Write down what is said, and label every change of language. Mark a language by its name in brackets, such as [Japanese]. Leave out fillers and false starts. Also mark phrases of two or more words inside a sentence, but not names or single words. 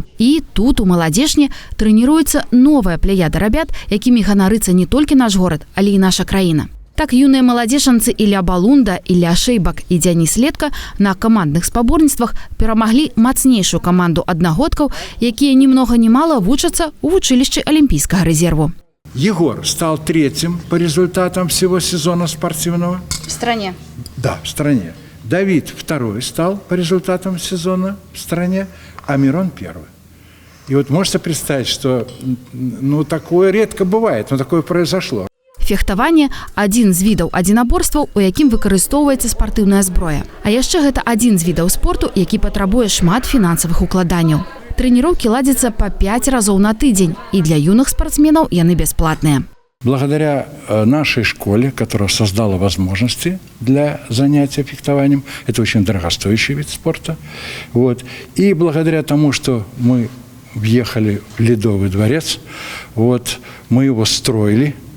[Belarusian] І тут у маладзечні трэніруецца новая пляяда рабят, якімі ганарыцца не толькі наш горад, але і наша краіна. Так юныя маладзечанцы Ілля Балунда, Ілля Шэйбак і Дзяніс Летка на камандных спаборніцтвах перамаглі мацнейшую каманду аднагодкаў, якія ні многа ні мала вучацца ў вучылішчы алімпійскага рэзерву. [Russian] Егор стал 3-м по результатам всего сезона спортивного. В стране? Да, в стране. Давид 2-й стал по результатам сезона в стране, а Мирон 1-й. И вот можете представить, что такое редко бывает, но такое произошло. [Belarusian] Фехтаванне – адзін з відаў адзінаборстваў, у якім выкарыстоўваецца спартыўная зброя. А яшчэ гэта адзін з відаў спорту, які патрабуе шмат фінансавых укладанняў. Трэніроўкі ладзяцца па 5 разоў на тыдзень, і для юных спортсменаў яны бясплатныя. [Russian] Благодаря нашей школе, которая создала возможности для занятия фехтованием, это очень дорогостоящий вид спорта, и благодаря тому, что мы въехали в Ледовый дворец, мы его строили.